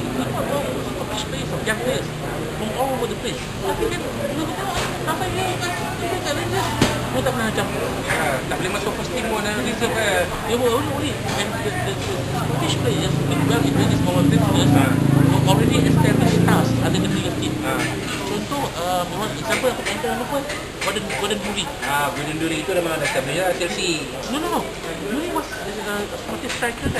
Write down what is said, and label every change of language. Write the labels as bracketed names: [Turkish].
[English] It's not about Scottish players or young players from all over the place. [Malay] Tapi kan bila kita sampai dia kat Rangers, dia tak pernah macam tak boleh masuk first team pun dalam reserve kan. [English] dia only when the Scottish players with well in Rangers for 10 years already established stars ada di Liga team. [Malay] Contoh memang example aku tak lupa Gordon Durie. Gordon Durie itu dah memang dah established lah Chelsea. [English] No. Durie was Scottish striker kan.